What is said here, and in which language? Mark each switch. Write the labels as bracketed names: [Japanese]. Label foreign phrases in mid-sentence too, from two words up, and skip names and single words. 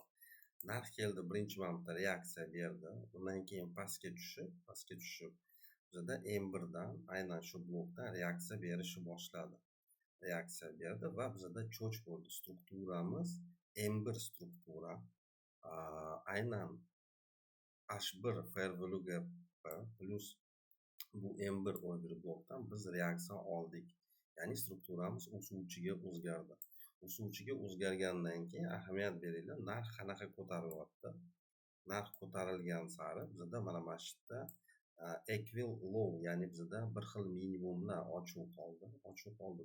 [Uzbek] Narx keldi, birinchi marta reaksiya berdi. Undan keyin pastga tushib bizda M1 dan aynan shu blokdan reaksiya berishni boshladi. Reaksiya berdi va bizda cho'ch bo'ldi. Strukturamiz M1 struktura. Aynan H1 [English] fair value gap [Uzbek] plus bu M1 order blokdan biz reaksiya oldik. Ya'ni strukturamiz o'suvchiga o'zgardi. O'suvchiga o'zgargandan keyin ahamiyat beringlar, narx qanaqa ko'tarilyapti. Narx ko'tarilgan sari bizda mana shu yerda [English] equal low, [Uzbek] ya'ni bizda bir xil minimumlar ochuv qoldi.